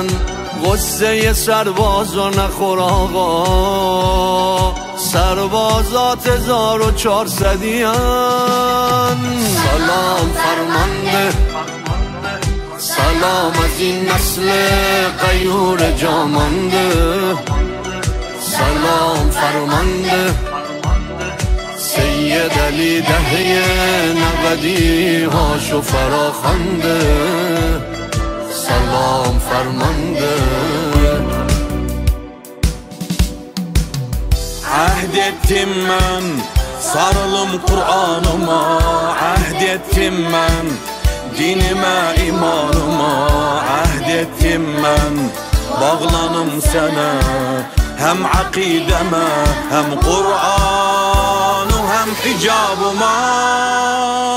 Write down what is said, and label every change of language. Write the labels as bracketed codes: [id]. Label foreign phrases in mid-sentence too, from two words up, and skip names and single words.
[fa] غصه سربازا نخور آقا، سربازات 1400 سلام فرمانده، سلام از این نسل غیور جامانده. سلام فرمانده، سید علی دهه 90 هاشو فراخوانده. سلام فرمانده. [tr] Ahd ettim ben sarılım Kur'an'ıma. Ahd ettim ben dinime, imanıma. Ahd ettim ben bağlanım sana, hem akideme, hem Kur'an'ı, hem hicabıma.